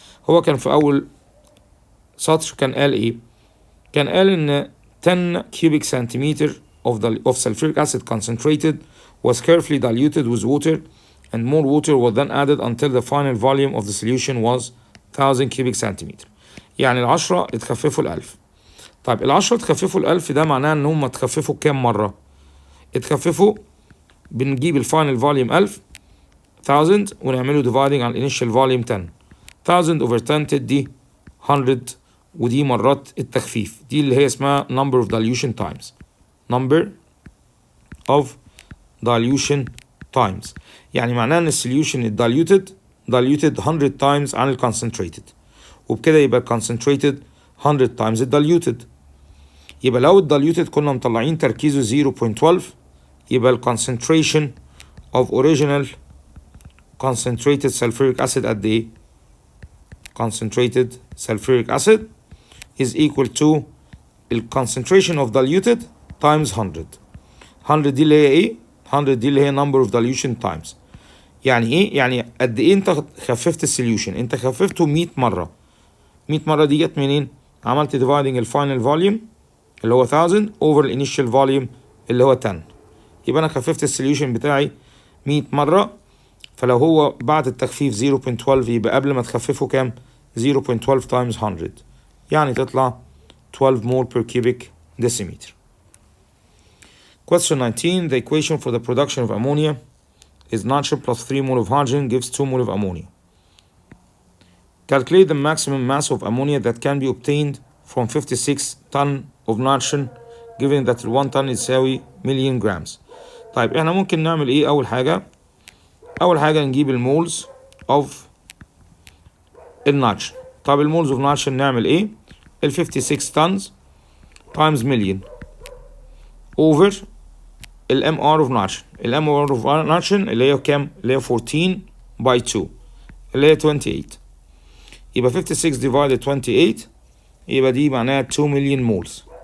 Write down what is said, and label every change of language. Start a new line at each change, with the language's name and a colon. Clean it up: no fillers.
Arabic: هو كان في أول سطر كان قال إيه؟ كان قال إن
English: 10 cubic centimeter of sulfuric acid concentrated was carefully diluted with water, and more water was then added until the final volume of the solution was 1000 cubic centimeter.
Arabic: يعني العشرة اتخففوا الألف. طيب العشرة اتخففوا الألف ده معناه إن هم اتخففوا كام مرة؟ اتخففوا بنجيب الفاينل فوليوم 1000 ونعمله
English: dividing
Arabic: على الانيشال فوليوم 10. 1000 over 10 تدي 100، ودي مرات التخفيف، دي اللي هي اسمها number of dilution times. number of dilution times يعني معناه ان السوليوشن
English: diluted 100 times
Arabic: عن ال concentrated، وبكده يبقى concentrated 100 times diluted. يبقى لو diluted كنا مطلعين تركيزه 0.12، يبقى ال concentration of original
English: concentrated sulfuric acid قد ايه؟ concentrated sulfuric acid is equal to concentration of diluted times 100.
Arabic: 100 دي اللي هي ايه؟ 100 دي اللي هي number of dilution times. يعني ايه؟ يعني قد ايه انت خففت السوليوشن؟ انت خففته 100 مرة. 100 مرة دي جت منين؟ عملت dividing الفاينل فوليوم اللي هو 1000 over الانيشال فوليوم اللي هو 10. يبقى انا خففت السوليوشن بتاعي 100 مرة. فلو هو بعد التخفيف 0.12 يبقى قبل ما تخففه كام؟ 0.12
English: times 100.
Arabic: يعني تطلع
English: 12 mole per cubic decimeter. Question 19. The equation for the production of ammonia is nitrogen plus 3 mole of hydrogen gives 2 mole of ammonia. Calculate the maximum mass of ammonia that can be obtained from 56 ton of nitrogen given that 1 ton
Arabic: يساوي
English: million grams.
Arabic: طيب احنا ممكن نعمل ايه اول حاجة؟ اول حاجة نجيب المولز of النيتروجين. طيب المولز of nitrogen نعمل ايه؟ ال 56
English: tons times million
Arabic: over ال MR of nitrogen. ال MR of nitrogen اللي هي كام؟ اللي هي 14 by 2 اللي هي 28. يبقى 56 divided 28 يبقى دي معناها
English: 2 million moles.